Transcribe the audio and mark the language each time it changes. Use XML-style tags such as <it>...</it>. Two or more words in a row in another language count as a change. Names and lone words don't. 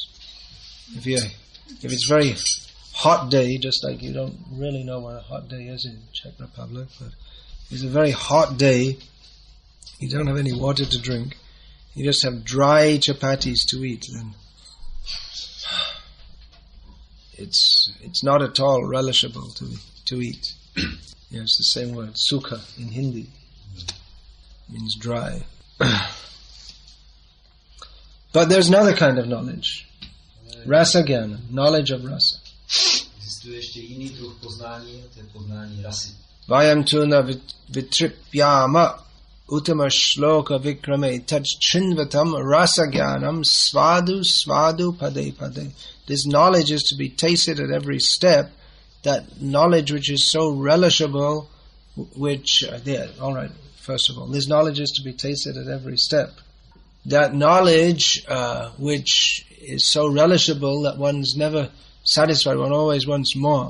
<en>If it's very hot day, just like you don't really know what a hot day is in Czech Republic, but it's a very hot day, you don't have any water to drink, you just have dry chapatis to eat, then it's not at all relishable to eat. It's the same word, sukha in Hindi, means dry. But there's another kind of knowledge,</en> <sa>रस ज्ञान,</sa> <en>knowledge of rasa.</en> <cs>Existuje ještě jiný druh poznání, to je poznání rasy.</cs> <sa>वयं तु न वितृप्याम उत्तम श्लोक विक्रमे यच्छृण्वतां रसज्ञानां स्वादु पदे पदे.</sa> <en>This knowledge is to be tasted at every step, that knowledge which is so relishable, first of all, this knowledge is to be tasted at every step. That knowledge which is so relishable that one's never satisfied, one always wants more.</en>